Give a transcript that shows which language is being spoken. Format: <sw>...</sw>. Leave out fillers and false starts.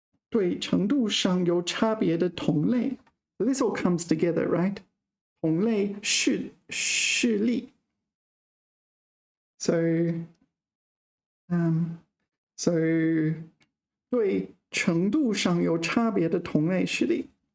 <zh>对程度上有差别的同类.</zh> <en>So this all comes together, right? 同类事例.</en> <zh>So, so 对程度上有差别的同类事例。</zh>